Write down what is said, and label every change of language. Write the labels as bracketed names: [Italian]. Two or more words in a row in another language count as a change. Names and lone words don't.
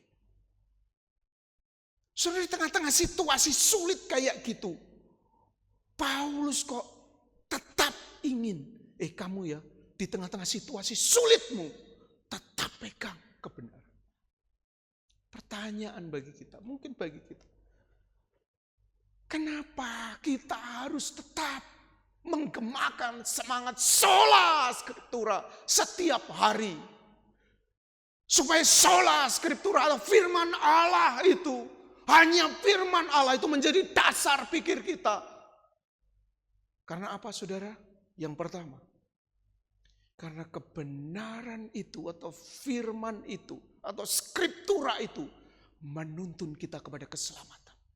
[Indonesian] Saudara, di tengah-tengah situasi sulit kayak gitu, Paulus kok tetap ingin, kamu ya, di tengah-tengah situasi sulitmu, tetap pegang kebenaran. Pertanyaan bagi kita, mungkin bagi kita, kenapa kita harus tetap menggemakan semangat [Latin] sola scriptura [Indonesian] setiap hari? Supaya [Latin] sola scriptura [Indonesian] atau firman Allah itu, hanya firman Allah itu menjadi dasar pikir kita. Karena apa, saudara? Yang pertama, karena kebenaran itu atau firman itu atau skriptura itu menuntun kita kepada keselamatan.